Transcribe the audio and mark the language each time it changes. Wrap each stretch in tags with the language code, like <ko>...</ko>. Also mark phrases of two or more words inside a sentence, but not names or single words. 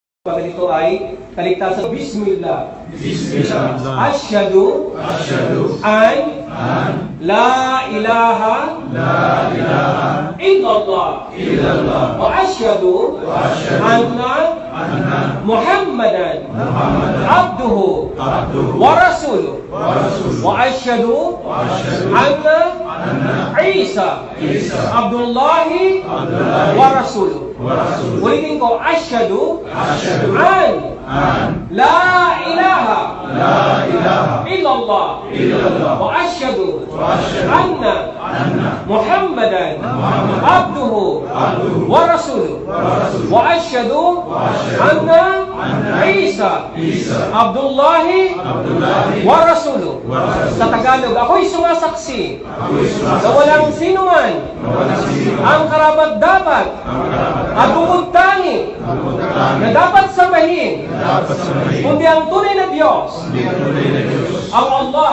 <tl>Ito ay kaligtasan. Bismillah. Bismillah.</tl> <ar>أشهد أن لا إله إلا الله وأشهد أن محمدا عبده ورسوله وأشهد أن عيسى عبد الله ورسوله.</ar> <tl>Ulitin ko,</tl> <ar>أشهد أن لا إله إلا الله وأشهد أن محمدا عبده ورسوله وأشهد أن عيسى عبد الله ورسوله.</ar> <tl>Sa Tagalog, ako'y sumasaksi na walang sinuman ang karapat-dapat at bukod tangi na dapat sambahin kundi ang tunay na Diyos, ang Allah.</tl>